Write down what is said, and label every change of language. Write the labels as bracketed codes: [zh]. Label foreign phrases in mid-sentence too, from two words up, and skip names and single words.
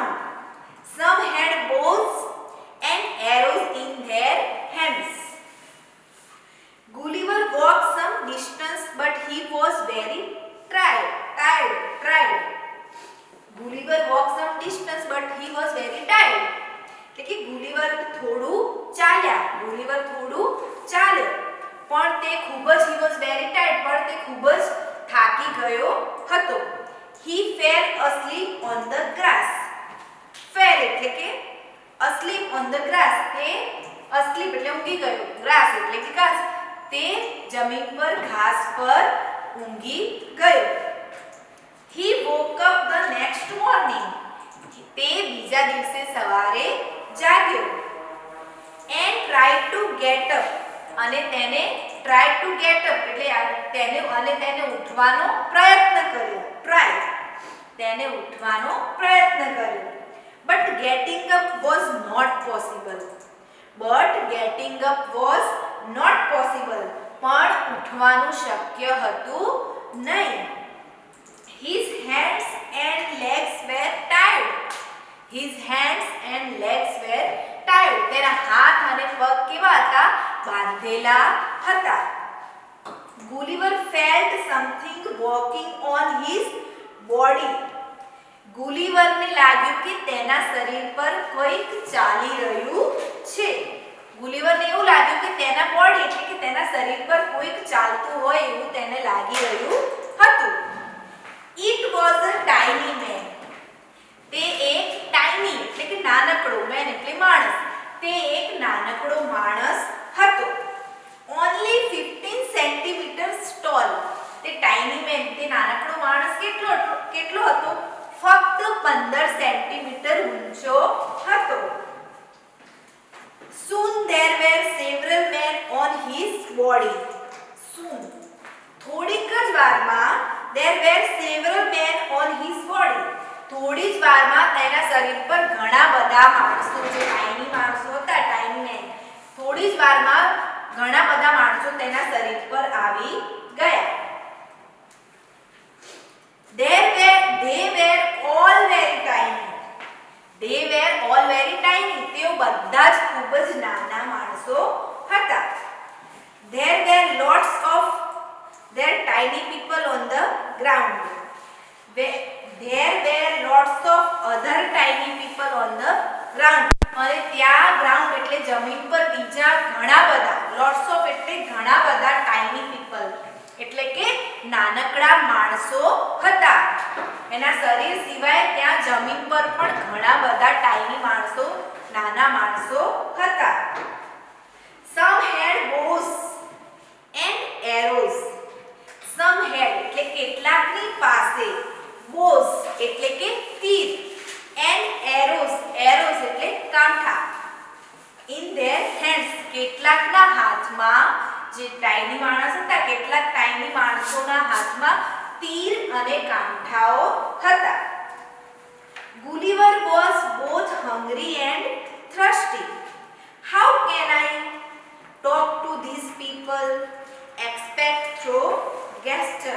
[en] Some had bows and arrows in their hands. Gulliver walked some distance but he was very tired. Gulliver walked some distance but he was very tired. [gu] એટલે કે ગુલિવર થોડું ચાલ્યો પણ તે ખૂબ જ [en] he was very tired [gu] પણ તે ખૂબ જ થાકી ગયો હતો. [en] He fell asleep on the grass. Fell [gu] એટલે કે [en] asleep on the grass. [gu] તે asleep એટલે ઊંઘી ગયો. grass એટલે કે ઘાસ. તે જમીન પર ઘાસ પર ઊંઘી ગયો. [en] He woke up the next morning. [gu] તે બીજા દિવસે સવારે જાગ્યો. [en] And tried to get up. [gu] અને તેને [en] tried to get up [gu] એટલે તેને ઉઠવાનો પ્રયત્ન કર્યો. તેને ઉઠવાનો પ્રયત્ન કર્યો. [en] But getting up was not possible. [gu] પણ ઉઠવાનું શક્ય હતું નહીં. [en] His hands and legs were tied. [gu] તેના હાથ અને પગ કેવા હતા? બાંધેલા હતા. [en] Gulliver felt something walking on his body. [gu] ગુલીવરને લાગ્યું કે તેના શરીર પર કંઈક ચાલી રહ્યું છે. ગુલીવરને એવું લાગ્યું કે તેના બોડી એટલે કે તેના શરીર પર કોઈક ચાલતું હોય એવું તેને લાગી રહ્યું હતું. [en] It was a tiny man. [gu] તે એક ટાઇની એટલે કે નાનકડો, મેન એટલે માણસ. તે એક નાનકડો માણસ હતો. [en] Only 15 centimeters tall. [gu] તે [en] tiny man, [gu] તે નાનકડો માણસ કેટલો હતો? ફક્ત 15 સેન્ટીમીટર ઊંચો હતો. [en] Soon there were several men on his body. Soon, [gu] થોડીક જ વારમાં [en] there were several men on his body. [gu] થોડી જ વારમાં તેના શરીર પર ઘણા બધા માણસો, જે ટાઇની માણસો હતા, [en] tiny man, [gu] થોડી જ વારમાં ઘણા બધા માણસો તેના શરીર પર આવી ગયા. [en] They were all very tiny. They were all very tiny. [gu] તેઓ બધા જ ખૂબ જ નાના માણસો હતા. [en] There were lots of their tiny people on the ground. There were lots of other tiny people on the ground. [gu] અને ત્યાં ગ્રાઉન્ડ એટલે જમીન પર બીજા ઘણા બધા, [en] lots of [gu] એટલે ઘણા બધા [en] tiny people [gu] એટલે કે નાનકડા માણસો હતા. એના શરીર સિવાય ત્યાં જમીન પર પણ ઘણા બધા tiny માણસો, નાના માણસો હતા. [en] Some had bows and arrows. Some had [gu] એટલે કેટલાકની પાસે, bows એટલે કે તીર, [en] and arrows [gu] એટલે કાંઠા. [en] In their hands [gu] કેટલાકના હાથમાં, જે ટાઇની માણસ હતા, કેટલાક ટાઇની માણસોના હાથમાં તીર અને કાંઠાઓ હતા. [en] Gulliver was both hungry and thirsty. How can I talk to these people except through gesture?